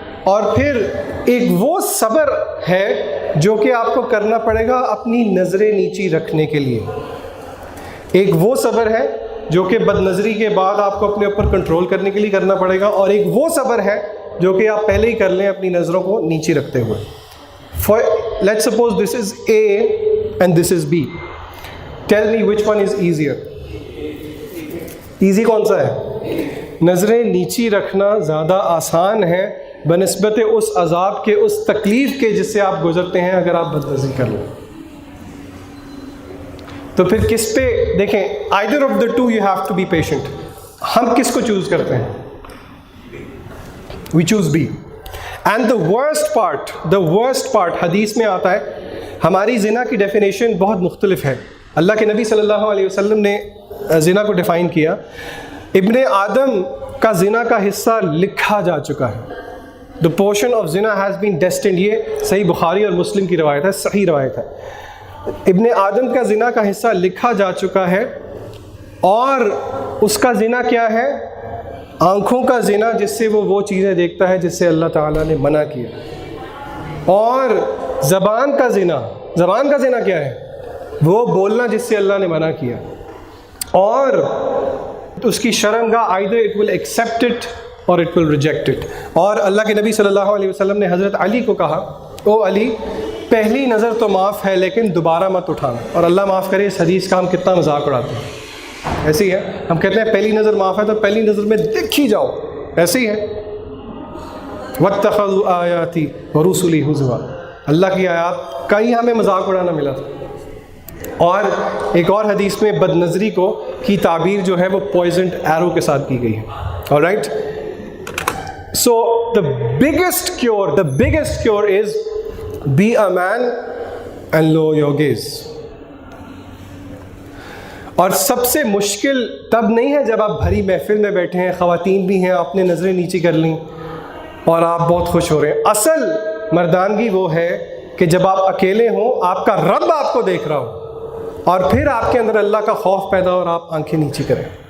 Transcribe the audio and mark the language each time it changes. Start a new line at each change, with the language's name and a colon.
Urdu: اور پھر ایک وہ صبر ہے جو کہ آپ کو کرنا پڑے گا اپنی نظریں نیچی رکھنے کے لیے. ایک وہ صبر ہے جو کہ بد نظری کے بعد آپ کو اپنے اوپر کنٹرول کرنے کے لیے کرنا پڑے گا, اور ایک وہ صبر ہے جو کہ آپ پہلے ہی کر لیں اپنی نظروں کو نیچی رکھتے ہوئے.
English: Let's suppose this is A and this is B. Tell me which one is easier.
Urdu: Easy کون سا ہے؟ نظریں نیچی رکھنا زیادہ آسان ہے بنسبت اس عذاب کے, اس تکلیف کے جس سے آپ گزرتے ہیں اگر آپ بد نظری کر لیں. تو پھر کس پہ دیکھیں,
English: either of the two you have to be patient.
Urdu: ہم کس کو چوز کرتے ہیں؟
English: we choose B. And the worst part
Urdu: حدیث میں آتا ہے, ہماری زنا کی ڈیفینیشن بہت مختلف ہے. اللہ کے نبی صلی اللہ علیہ وسلم نے زنا کو ڈیفائن کیا, ابن آدم کا زنا کا حصہ لکھا جا چکا ہے.
English: The portion of zina has been destined.
Urdu: یہ صحیح بخاری اور مسلم کی روایت ہے, صحیح روایت ہے. ابن آدم کا زنا کا حصہ لکھا جا چکا ہے, اور اس کا زنا کیا ہے؟ آنکھوں کا زنا, جس سے وہ چیزیں دیکھتا ہے جس سے اللہ تعالیٰ نے منع کیا. اور زبان کا زنا کیا ہے؟ وہ بولنا جس سے اللہ نے منع کیا. اور اس کی شرمگاہ
English: either it will accept it or it will reject it.
Urdu: اور اللہ کے نبی صلی اللہ علیہ وسلم نے حضرت علی کو کہا, او علی, پہلی نظر تو معاف ہے لیکن دوبارہ مت اٹھانا. اور اللہ معاف کرے, اس حدیث کا ہم کتنا مذاق اڑاتے ہیں. ایسی ہے, ہم کہتے ہیں پہلی نظر معاف ہے تو پہلی نظر میں دیکھ ہی جاؤ, ایسی ہے.
Arabic: وَاتَّخَذُوا آیَاتِي وَرُسُلِي هُزُوًا,
Urdu: اللہ کی آیات کا ہی ہمیں مذاق اڑانا ملا تھا. اور ایک اور حدیث میں بد نظری کو کی تعبیر جو ہے وہ پوائزنڈ ایرو کے ساتھ کی گئی ہے.
English: Alright, so the biggest cure is be a man and lower your gaze.
Urdu: اور سب سے مشکل تب نہیں ہے جب آپ بھری محفل میں بیٹھے ہیں, خواتین بھی ہیں, آپ نے نظریں نیچی کر لیں اور آپ بہت خوش ہو رہے ہیں. اصل مردانگی وہ ہے کہ جب آپ اکیلے ہوں, آپ کا رب آپ کو دیکھ رہا ہو, اور پھر آپ کے اندر اللہ کا خوف پیدا ہو اور آپ آنکھیں نیچی کریں.